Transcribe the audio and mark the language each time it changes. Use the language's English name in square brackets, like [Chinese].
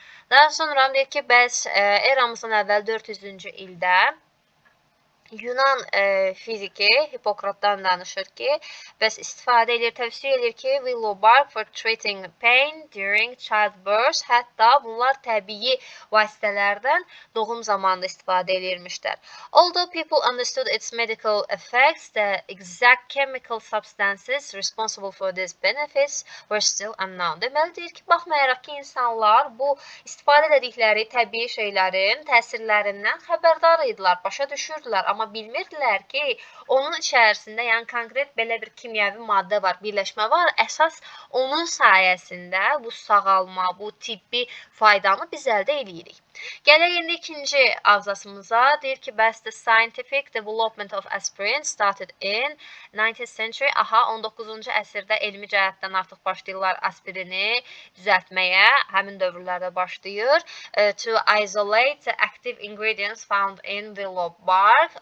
[Azerbaijani] Daha sonra deyir ki, bəs eramızdan əvvəl 400-cü ildə Yunan fiziki Hipokratdan danışır ki, bəs istifadə edir, tövsiyə edir ki, [English] willow bark for treating pain during childbirth. [Azerbaijani] Hətta bunlar təbii vasitələrdən doğum zamanında istifadə edilmişlər. [English] Although people understood its medical effects, the exact chemical substances responsible for these benefits were still unknown. [Azerbaijani] Deməli, deyir ki, baxmayaraq ki, insanlar bu istifadə edildikləri təbii şeylərin təsirlərindən xəbərdar idilər, başa düşürdülər. Amma bilmirdilər ki, onun içərisində, yəni konkret belə bir kimyəvi maddə var, birləşmə var. Əsas onun sayəsində bu sağalma, bu tibbi faydanı biz əldə edirik. Gələk indi ikinci abzasımıza. Deyir ki, bəs [English] the scientific development of aspirin started in 19th century. [Azerbaijani] Aha, 19-cu əsrdə elmi cəhətdən artıq başlayırlar aspirini düzəltməyə. Həmin dövrlərdə başlayır. [English] To isolate the active ingredients found in willow bark.